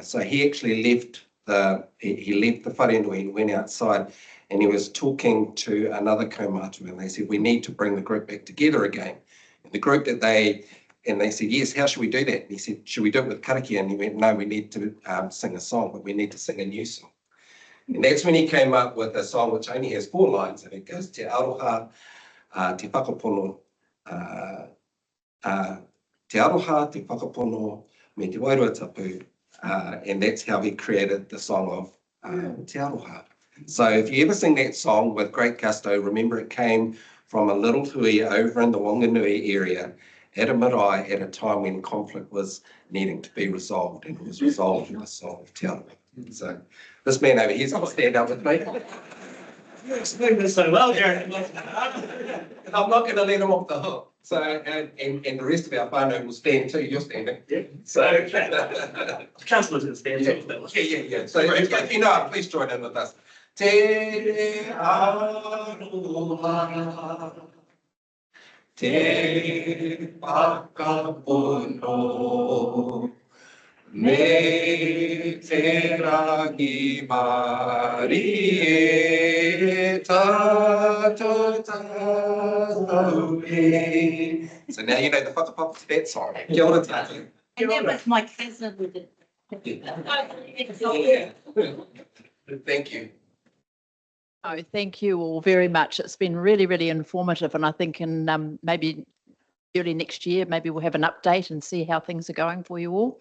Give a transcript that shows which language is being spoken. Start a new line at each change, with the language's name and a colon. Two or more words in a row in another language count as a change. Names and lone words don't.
English: So he actually left the wharenui and went outside, and he was talking to another kaumātua, and they said, we need to bring the group back together again. And the group they said, yes, how should we do that? And he said, should we do it with karakia? And he went, no, we need to sing a song, but we need to sing a new song. And that's when he came up with a song which only has 4 lines, and it goes,
Māori: te aroha, te whakapono, te aroha, te whakapono, me te wairua tapu.
English: And that's how he created the song of te aroha. So if you ever sing that song with great gusto, remember it came from a little hui over in the Wanganui area, had a marae at a time when conflict was needing to be resolved, and it was resolved in the Song of Te Aroha. So this man over here's going to stand up with me. You explained this so well, Jared. And I'm not going to let him off the hook. So, and the rest of our whānau will stand too. You're standing. Yeah. So, Councillors can stand. yeah. So if you know it, please join in with us.
Māori: Te aroha, te whakapono, me te rangi mari e tātou tātou e.
English: So now you know the whakapapa to that song.
Māori: Kia ora tātou.
English: And that was my cousin with it. Yeah. Thank you. Oh, thank you all very much. It's been really, really informative. And I think in maybe early next year, maybe we'll have an update and see how things are going for you all.